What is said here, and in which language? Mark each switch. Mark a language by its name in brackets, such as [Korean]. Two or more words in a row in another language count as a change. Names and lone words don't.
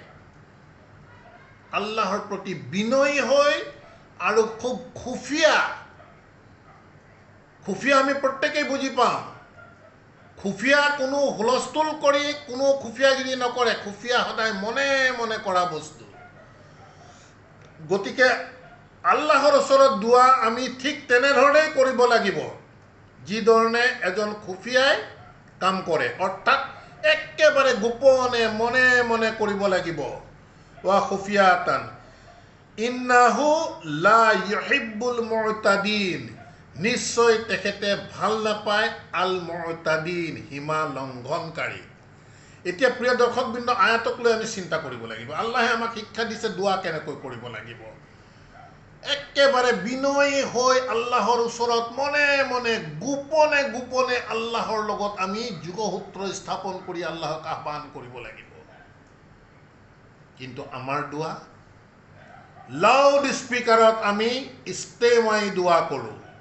[Assamese] আল্লাহৰ প্ৰতি বিনয়ী হৈ আৰু খুব খুফিয়া খুফিয়া আমি প্ৰত্যেকেই বুজি পাওঁ খুফিয়া কোনো হুলস্থুল কৰি কোনো খুফিয়াগিৰি নকৰে খুফিয়া সদায় মনে মনে কৰা বস্তু গতিকে আল্লাহৰ ওচৰত দোৱা আমি ঠিক তেনেধৰণেই কৰিব লাগিব যিধৰণে এজন খুফিয়াই কাম কৰে অৰ্থাৎ একেবাৰে গোপনে মনে মনে কৰিব [Arabic] লাগিব وخفية إنه لا يحب المعتدين [Assamese] নিশ্চয় তেখেতে ভাল নাপায় [Arabic] المعتدين [Assamese] সীমা লংঘনকাৰী এতিয়া প্ৰিয় দৰ্শকবৃন্দ আয়াতক লৈ আমি চিন্তা কৰিব লাগিব আল্লাহে আমাক শিক্ষা দিছে দোৱা কেনেকৈ কৰিব লাগিব একেবাৰে বিনয়ী হৈ আল্লাহৰ ওচৰত মনে মনে গোপনে গোপনে আল্লাহৰ লগত আমি যোগসূত্ৰ স্থাপন কৰি আল্লাহক আহ্বান কৰিব লাগিব কিন্তু আমাৰ দোৱা [English] loud speaker [Assamese] আমি ইস্তেমাই দোৱা কৰোঁ